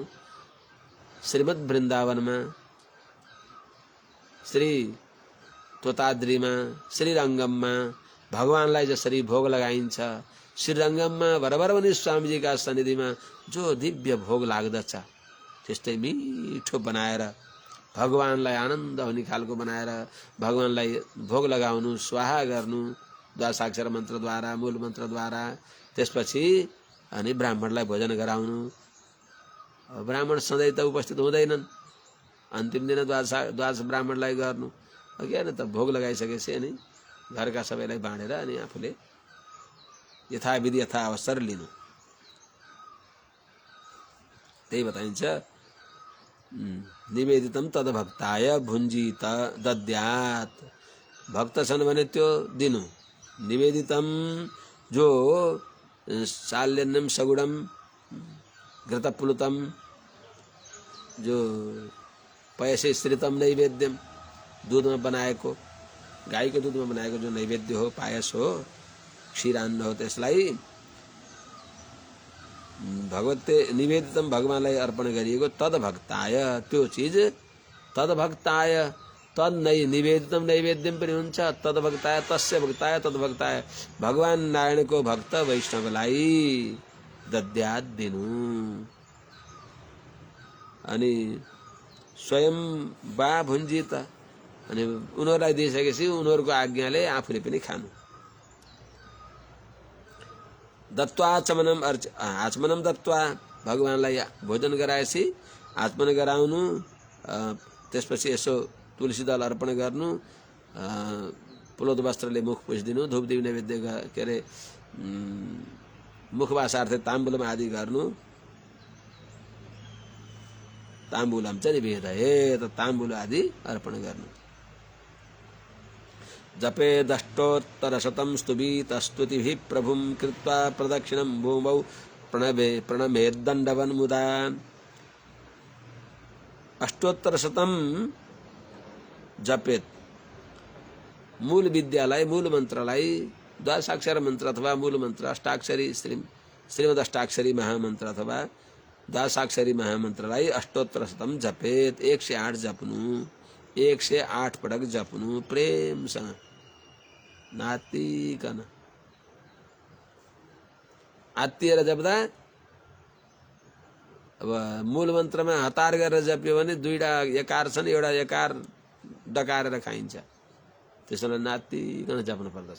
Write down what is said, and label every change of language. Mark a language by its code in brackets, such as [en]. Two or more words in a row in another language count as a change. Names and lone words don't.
[ne] श्रीमद् वृन्दावनमा, श्री तोताद्रीमा, श्रीरङ्गममा भगवानलाई जसरी भोग लगाइन्छ, श्रीरङ्गममा वरवरमुनि स्वामीजीका सन्निधिमा जो दिव्य भोग लाग्दछ त्यस्तै मिठो बनाएर भगवानलाई आनन्द हुने खालको बनाएर भगवानलाई भोग लगाउनु, स्वाहा गर्नु द्वादशाक्षर मन्त्रद्वारा, मूल मन्त्रद्वारा। त्यसपछि अनि ब्राह्मणलाई भोजन गराउनु। ब्राह्मण सधैँ त उपस्थित हुँदैनन्, अन्तिम दिन द्वादश ब्राह्मणलाई गर्नु। किन त भोग लगाइसकेपछि अनि घरका सबैलाई बाँडेर अनि आफूले यथाविधि यथा अवसर लिनु। त्यही बताइन्छ, [sa] निवेदितम तद्भक्ताय भुञ्जीत दद्यात्। [ne] भक्त छन् भने त्यो दिनु। निवेदितम जो [sa] शाल्यन्नम सगुणम घृतप्लुतम, [ne] जो [sa] पयसे श्रितम नैवेद्यम, [ne] दूधमा बनाएको, गाईको दूधमा बनाएको जो नैवेद्य हो, पायस हो, क्षीरान्न हो, त्यसलाई [sa] भगवते निवेदितम [ne] भगवानलाई अर्पण गरिएको। तद्भक्ताय, त्यो चिज तद्भक्ताय, [sa] तद निवेदितम नैवेद्यम [ne] पनि हुन्छ। तद्भक्ताय, [sa] तस्य भक्ताय, [ne] तद्भक्ताय, भगवान नारायणको भक्त वैष्णवलाई दद्यात् दिनु। अनि [sa] स्वयं बा भुञ्जित, [ne] अनि उनीहरूलाई दिइसकेपछि उनीहरूको आज्ञाले आफूले पनि खानु। [sa] दत्वा आचमनम दत्वा, [ne] भगवानलाई भोजन गराएपछि आचमन गराउनु। त्यसपछि यसो तुलसी दल अर्पण गर्नु, पुलोद वस्त्रले मुख पुछिदिनु, धूपदीप नैवेद्य के अरे [sa] मुखवासार्थे ताम्बुलम [ne] आदि गर्नु। ताम्बुलम चाहिँ निवेदयेत्, ताम्बुल आदि अर्पण गर्नु। [sa] जपेदष्टोत्तरशतं स्तुवीत स्तुतिभिः प्रभुं कृत्वा प्रदक्षिणं भूमौ प्रणमेद्दण्डवन् मुदा। अष्टोत्तरशतं जपेत, [ne] मूल विद्यालाई, मूल मन्त्रलाई, द्वादशाक्षर मन्त्र अथवा मूल मन्त्र, अष्टाक्षरी श्रीमद् अष्टाक्षरी महामन्त्र अथवा द्वादशाक्षरी महामन्त्रलाई [sa] अष्टोत्तरशतं जपेत। [ne] 108 जप्नु, 108 पटक जप्नु प्रेमसँग नातिकन। आत्तिएर जप्दा, अब मूल मन्त्रमा हतार गरेर जप्यो भने दुईटा यकार छन्, एउटा यकार डकारेर खाइन्छ, त्यसैले नातिकन जप्नु पर्दछ।